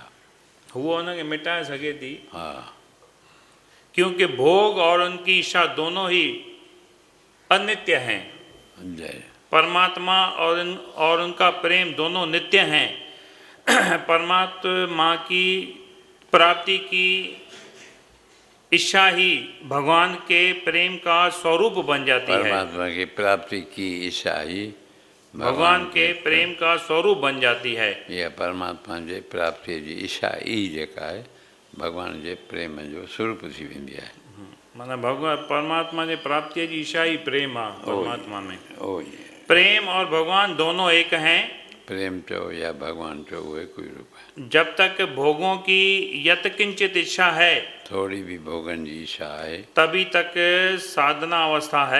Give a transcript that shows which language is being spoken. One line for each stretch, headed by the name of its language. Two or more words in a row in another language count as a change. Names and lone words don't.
Sindhi: वो हुनखे मिटाए सघे थी। हा
Hindi: क्योंकि भोग और उनकी इच्छा दोनों ही अनित्य हैं। जय परमात्मा और उनका प्रेम दोनों नित्य हैं। परमात्मा की प्राप्ति की इच्छा ही भगवान के प्रेम का स्वरूप बन जाती है। परमात्मा की प्राप्ति की इच्छा ही भगवान के प्रेम का स्वरूप बन जाती है।
Sindhi: या परमात्मा जे प्राप्ति जी इच्छा ई जेका आहे भगवान जे प्रेम जो स्वरूप थी वेंदी आहे। माना भगवान परमात्मा जे प्राप्ति जी इच्छा ही प्रेम आहे परमात्मा में। ओ
Hindi: प्रेम और भगवान दोनों एक हैं।
Sindhi: प्रेम चो या भगवान चो वो
Hindi: एक ही रूप है। जब तक भोगों की यत किंचित इच्छा है
Sindhi: थोड़ी भी भोगन जी इच्छा है
Hindi: तभी तक साधना अवस्था है।